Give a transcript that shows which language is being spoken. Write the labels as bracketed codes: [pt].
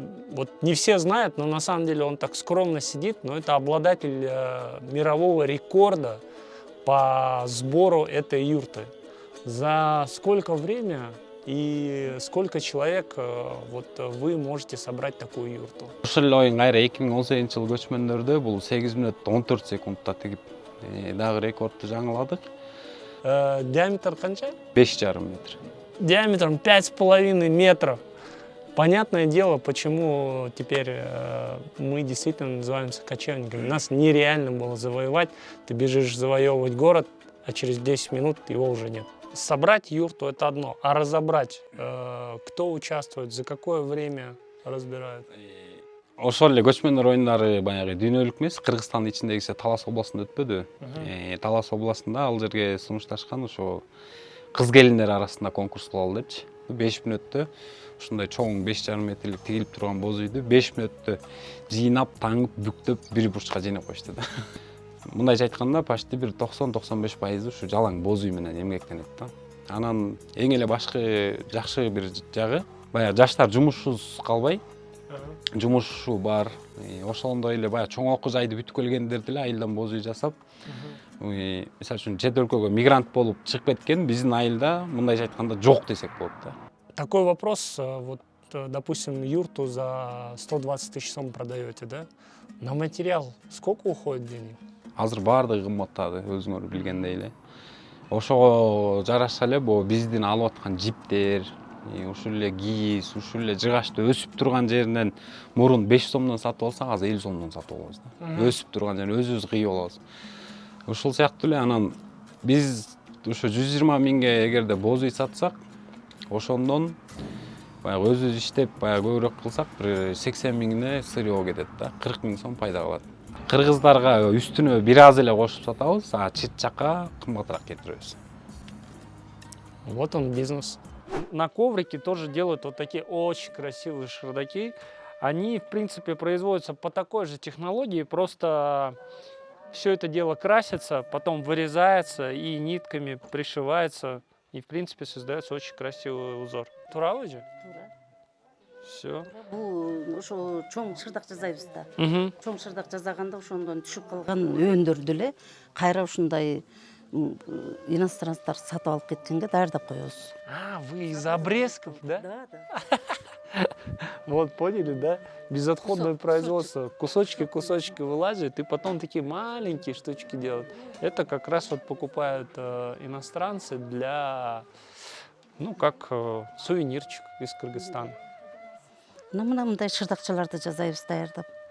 [ru] Вот не все знают, но на самом деле он так скромно сидит, но это обладатель мирового рекорда по сбору этой юрты. За сколько время и сколько человек вот вы можете собрать такую юрту? [ky] Ошол эле оюн кайра 2018 жыл көчмөндөрдө бул 8 мүнөт 14 секундта тигип дагы рекордду жаңыладык. Диаметр канча? 5,5 метр. [ru] Диаметром 5,5 метров. Понятное дело, почему теперь мы действительно называемся кочевниками. Нас нереально было завоевать. Ты бежишь завоевывать город, а через 10 минут его уже нет. Собрать юрту — это одно, а разобрать, кто участвует, за какое время разбирают? [ky] Ошол эле көчмөндөр оюндары баягы дүйнөлүк эмес, Кыргызстандын ичиндеги Талас областында өтпөдү. Талас областында ал жерге сунушташкан ошо кыз келиндер арасында конкурс кылалы депчи. 5 мүнөттө ушундай чоң 5,5 метрлик тигилип турган боз үйдү 5 мүнөттө жыйнап, таңып, бүктөп бир бурчка жыйнап коюшту да. Мындайча айтканда, [ru] почти [ky] бир 90-95% ушу жалаң боз үй менен эмгектенет да. Анан эң эле башкы жакшы бир жагы, баягы жаштар жумушсуз калбай, жумушу бар. Ошондой эле баягы чоң окуу жайды бүтүп келгендер деле айылдан боз үй жасап, мисалы үчүн чет өлкөгө мигрант болуп чыгып кеткен биздин айылда мындайча айтканда жок десек болот да. [ru] Такой вопрос. Вот допустим, юрту за 120 тысяч сом продаете, да? На материал сколько уходит денег? [ky] Азыр баардыгы кымбаттады, өзүңөр билгендей эле. Ошого жараша эле бул биздин алып аткан жиптер, ушул эле кийиз, ушул эле жыгачты өсүп турган жеринен мурун 5 сомдон сатып алсак, азыр 50 сомдон сатып алабыз да. Өсүп турган жерин өзүбүз кыйып алабыз. Ушул сыяктуу эле анан биз ушу 120 миңге эгерде боз үй сатсак, ошондон баягы өзүбүз иштеп, баягы көбүрөөк кылсак, бир 80 миңине сырьего кетет да, 40 миң сом пайда калат. Кыргыздарга үстүнө бир аз эле кошуп сатабыз, а чет жакка кымбатыраак кетиребиз. [ru] Вот он бизнес. На коврике тоже делают вот такие очень красивые шердаки. Они, в принципе, производятся по такой же технологии, просто все это дело красится, потом вырезается и нитками пришивается. И, в принципе, создается очень красивый узор. [ky] Тура же? [ru] Все. [ky] Бул ошо чоң шырдак жасайбыз да. Чоң шырдак жасаганда ошондон түшүп калган өндөрдү эле кайра ушундай иностранцтар сатып алып кеткенге даярдап коебуз. [ru] А, вы из обрезков, да? Да. Вот, поняли, да? Безотходное производство. Кусочки вылазят, и потом такие маленькие штучки делают. Это как раз вот покупают иностранцы для, ну, как сувенирчик из Кыргызстана. [ky] Ну, мындай шырдакчаларды жасайбыз даярдап.